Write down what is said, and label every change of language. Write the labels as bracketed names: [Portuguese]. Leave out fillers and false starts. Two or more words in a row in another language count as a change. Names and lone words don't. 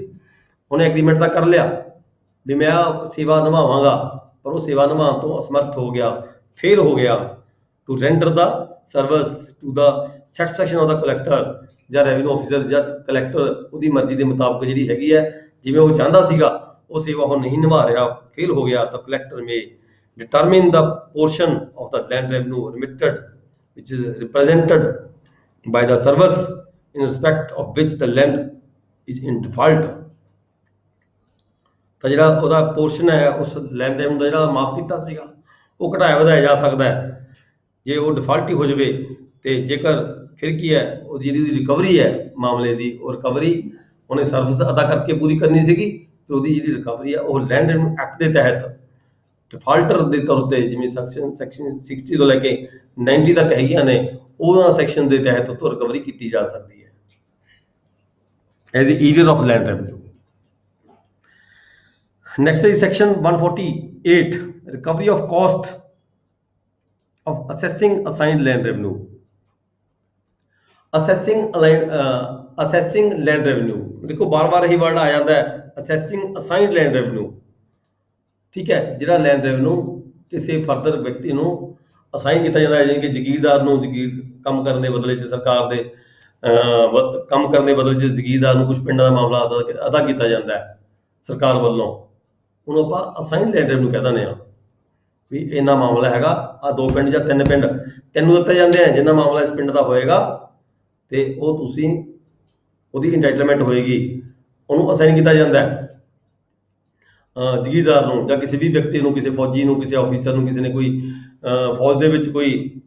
[Punjabi] ਉਹਨੇ ਐਗਰੀਮੈਂਟ ਤਾਂ ਕਰ ਲਿਆ ਵੀ ਮੈਂ ਆਹ ਸੇਵਾ ਨਿਭਾਵਾਂਗਾ, ਪਰ ਉਹ ਸੇਵਾ ਨਿਭਾਉਣ ਤੋਂ ਅਸਮਰਥ ਹੋ ਗਿਆ, ਫੇਲ ਹੋ ਗਿਆ। [English] To render the service to the satisfaction of the collector [Punjabi] ਜਾਂ [English] revenue officer [Punjabi] ਜਾਂ ਕਲੈਕਟਰ ਉਹਦੀ ਮਰਜ਼ੀ ਦੇ ਮੁਤਾਬਕ ਜਿਹੜੀ ਹੈਗੀ ਹੈ ਜਿਵੇਂ ਉਹ ਚਾਹੁੰਦਾ ਸੀਗਾ ਉਹ ਸੇਵਾ ਉਹ ਨਹੀਂ ਨਿਭਾ ਰਿਹਾ, ਫੇਲ ਹੋ ਗਿਆ, ਤਾਂ [English] collector may determine the portion of the land revenue remitted which is represented by the service in respect of which the land is in default. [Punjabi] ਤਾਂ ਜਿਹੜਾ ਉਹਦਾ ਪੋਰਸ਼ਨ ਹੈ ਉਸ [English] land revenue [Punjabi] ਦਾ ਜਿਹੜਾ ਮਾਫ ਕੀਤਾ ਸੀਗਾ ਉਹ ਘਟਾਇਆ ਵਧਾਇਆ ਜਾ ਸਕਦਾ ਹੈ ਜੇ ਉਹ ਡਿਫਾਲਟ ਹੀ ਹੋ ਜਾਵੇ। ਤੇ ਜੇਕਰ ਫਿਰ ਕੀ ਹੈ ਉਹ ਜਿਹੜੀ ਉਹਦੀ ਰਿਕਵਰੀ ਹੈ ਮਾਮਲੇ ਦੀ, ਉਹ ਰਿਕਵਰੀ ਉਹਨੇ ਸਰਵਿਸ ਅਦਾ ਕਰਕੇ ਪੂਰੀ ਕਰਨੀ ਸੀਗੀ ਤੇ ਉਹਦੀ ਜਿਹੜੀ ਰਿਕਵਰੀ ਹੈ ਉਹ [English] land revenue act [Punjabi] ਦੇ ਤਹਿਤ ਡਿਫਾਲਟਰ ਦੇ ਤੌਰ ਤੇ ਜਿਵੇਂ ਸੈਕਸ਼ਨ 60 ਤੋਂ ਲੈ ਕੇ 90 ਤੱਕ ਹੈਗੀਆਂ ਨੇ ਉਹਨਾਂ ਸੈਕਸ਼ਨ ਦੇ ਤਹਿਤ ਉਹ ਰਿਕਵਰੀ ਕੀਤੀ ਜਾ ਸਕਦੀ ਹੈ [English] as arrear of land revenue. ਨੈਕਸਟ is section 148 recovery of cost of assessing assigned land revenue। assessing land revenue [Punjabi] ਦੇਖੋ ਬਾਰ-ਬਾਰ ਇਹੀ ਵਰਡ ਆ ਜਾਂਦਾ ਹੈ [English] assessing assigned land revenue। [Punjabi] ਠੀਕ ਹੈ, ਜਿਹੜਾ [English] land revenue [Punjabi] ਕਿਸੇ ਫਰਦਰ ਵਿਅਕਤੀ ਨੂੰ ਅਸਾਈਨ ਕੀਤਾ ਜਾਂਦਾ ਹੈ, ਜਿਵੇਂ ਕਿ ਜ਼ਗੀਰਦਾਰ ਨੂੰ ਕੰਮ ਕਰਨ ਦੇ ਬਦਲੇ 'ਚ ਸਰਕਾਰ ਦੇ ਕੰਮ ਕਰਨ ਦੇ ਬਦਲੇ 'ਚ ਜ਼ਗੀਰਦਾਰ ਨੂੰ ਕੁਝ ਪਿੰਡਾਂ ਦਾ ਮਾਮਲਾ ਅਦਾ ਕੀਤਾ ਜਾਂਦਾ ਹੈ ਸਰਕਾਰ ਵੱਲੋਂ, ਉਹਨੂੰ ਆਪਾਂ [English] assign land revenue [Punjabi] ਕਹਿ ਦਿੰਦੇ ਹਾਂ ਵੀ ਇੰਨਾ ਮਾਮਲਾ ਹੈਗਾ, ਆਹ 2 ਪਿੰਡ ਜਾਂ 3 ਪਿੰਡ ਤੈਨੂੰ ਦਿੱਤੇ ਜਾਂਦੇ ਆ, ਜਿੰਨਾ ਮਾਮਲਾ ਇਸ ਪਿੰਡ ਦਾ ਹੋਏਗਾ ਤੇ ਉਹ ਤੁਸੀਂ ਉਹਦੀ ਇੰਟਾਈਟਲਮੈਂਟ ਹੋਏਗੀ ਉਹਨੂੰ ਅਸਾਈਨ ਕੀਤਾ ਜਾਂਦਾ ਹੈ ਜ਼ਗੀਰਦਾਰ ਨੂੰ ਜਾਂ ਕਿਸੇ ਵੀ ਵਿਅਕਤੀ ਨੂੰ, ਕਿਸੇ ਫੌਜੀ ਨੂੰ, ਕਿਸੇ ਆਫੀਸਰ ਨੂੰ, ਕਿਸੇ ਨੇ ਕੋਈ ਫੌਜ ਦੇ ਵਿੱਚ ਕੋਈ